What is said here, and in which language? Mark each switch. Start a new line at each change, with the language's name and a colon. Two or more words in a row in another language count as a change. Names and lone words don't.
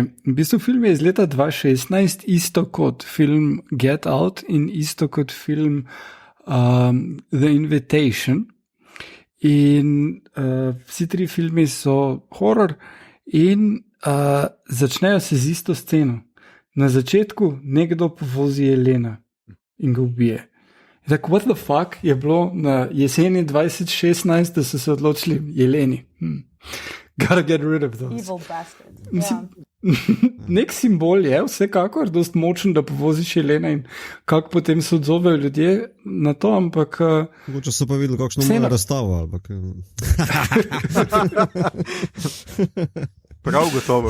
Slovenian: V bistvu film je iz leta 2016, isto kot film Get Out in isto kot film The Invitation. In vsi 3 filmi so horror in začnejo se z isto sceno. Na začetku nekdo povozi jelena in ga ubije. Tako,
English: what the fuck
Slovenian: je bilo na jeseni 2016, da so se odločili jeleni.
English: Gotta get rid of those. Evil bastard.
Slovenian: Mislim, nek simbol je vsekakor dost močen, da povoziš jelena in kako potem se odzovejo ljudje na to, ampak... Mogoče so pa videli, kakšno moja razstava. Prav gotovo.